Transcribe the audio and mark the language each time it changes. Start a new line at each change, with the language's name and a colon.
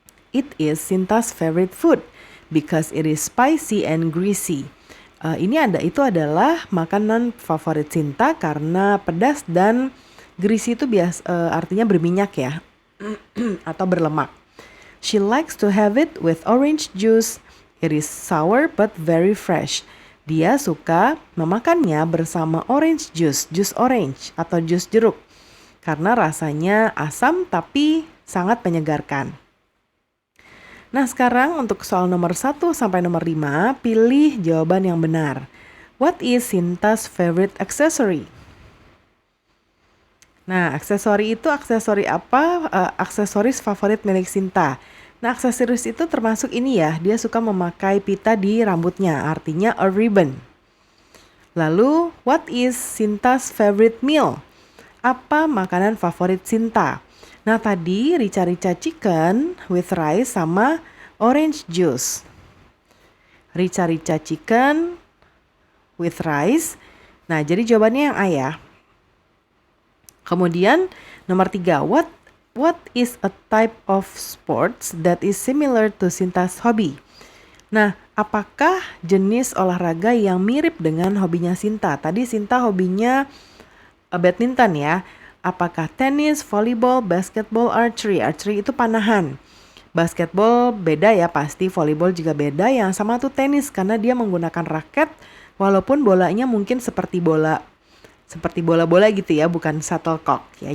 English: It is Sinta's favorite food because it is spicy and greasy.
Indonesian: Itu adalah makanan favorit Sinta karena pedas dan greasy itu artinya berminyak ya atau berlemak.
English: She likes to have it with orange juice. It is sour but very fresh.
Indonesian: Dia suka memakannya bersama orange juice, jus orange atau jus jeruk. Karena rasanya asam tapi sangat menyegarkan. Nah sekarang untuk soal nomor 1 sampai nomor 5, pilih jawaban yang benar.
English: What is Sinta's favorite accessory?
Indonesian: Nah, aksesori itu aksesori apa? Aksesoris favorit milik Sinta. Nah, aksesoris itu termasuk ini ya, dia suka memakai pita di rambutnya, artinya
English: a ribbon.
Indonesian: Lalu,
English: what is Sinta's favorite meal?
Indonesian: Apa makanan favorit Sinta? Nah, tadi rica-rica
English: chicken with rice
Indonesian: sama orange juice.
English: Rica-rica chicken with rice.
Indonesian: Nah, jadi jawabannya yang A ya. Kemudian nomor 3,
English: what is a type of sports that is similar to Sinta's hobby?
Indonesian: Nah, apakah jenis olahraga yang mirip dengan hobinya Sinta? Tadi Sinta hobinya badminton ya. Apakah tenis, volleyball, basketball, archery? Archery itu panahan. Basketball beda ya pasti, volleyball juga beda. Yang sama tuh tenis karena dia menggunakan raket walaupun bolanya mungkin seperti bola-bola gitu ya, bukan shuttlecock ya.